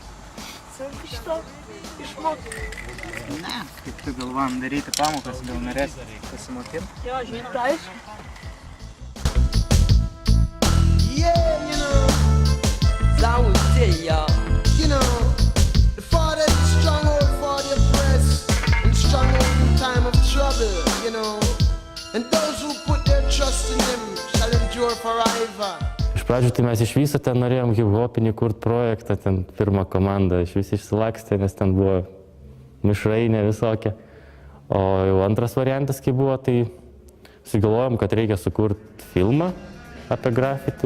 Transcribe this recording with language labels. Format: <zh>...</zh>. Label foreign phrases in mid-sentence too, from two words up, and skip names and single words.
<lt>Sunku šito išmokti. Ne, kaip tu galvojam daryti pamokas, gal norėsi pasimokyti? Jo, žinai, tai aišku.</lt> <en>Yeah, you know, I would tell y'all, you know, the Father is stronghold for the oppressed and stronghold in time of trouble, you know, and those who put their trust in Him shall endure forever.</en> <lt>Iš pradžių tai mes iš viso ten norėjom hip-hopinį kurt projektą, ten pirmą komandą iš vis išsilakstė, nes ten buvo mišrainė visokia. O jau antras variantas, kai buvo, tai sugalvojom, kad reikia sukurti filmą apie grafiti.</lt>